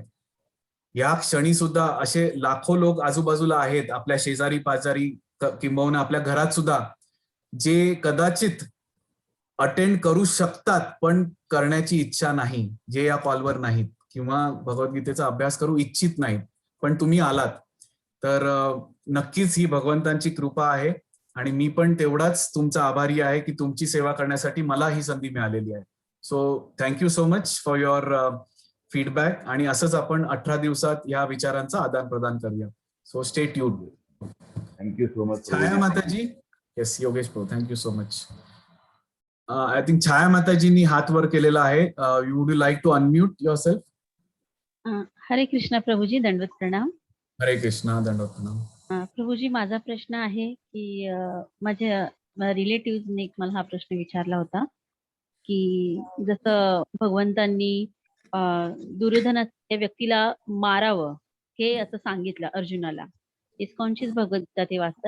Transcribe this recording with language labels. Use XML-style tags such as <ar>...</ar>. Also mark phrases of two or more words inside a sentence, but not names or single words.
<mr>या क्षणी सुद्धा असे लाखो लोक आजूबाजूला आहेत, आपल्या शेजारी पाजारी, किंबहुना आपल्या घरात सुद्धा, जे कदाचित अटेंड करू शकतात पण करण्याची इच्छा नाही, जे या कॉलवर नाहीत किंवा भगवद्गीतेचा अभ्यास करू इच्छित नाहीत, पण तुम्ही आलात. तर नक्कीच ही भगवंतांची कृपा आहे आणि मी पण तेवढाच तुमचा आभारी आहे की तुमची सेवा करण्यासाठी मला ही संधी मिळालेली आहे.</mr> <en>So thank you so much for your feedback.</en> <mr>आणि असंच आपण 18 दिवसात या विचारांचा आदान प्रदान करूया.</mr> <en>So stay tuned. Thank you so much.</en> <mr>छाया माताजी.</mr> <en>Yes, Yogesh Prabhu, thank you so much. I think</en> <mr>छाया माताजींनी हात वर केलेला आहे.</mr> <en>Would you like to unmute yourself?</en> <mr>हरे कृष्णा प्रभूजी, दंडवत प्रणाम. हरे कृष्णा, दंडवत प्रणाम. प्रभूजी, माझा प्रश्न आहे की माझ्या रिलेटिव्हने मला हा प्रश्न विचारला होता की जसं भगवंतांनी दुर्योधनाच्या व्यक्तीला मारावं हे असं सांगितलं अर्जुनाला, इस्कॉनचीच भगवद्गीता ते वाचतात.</mr>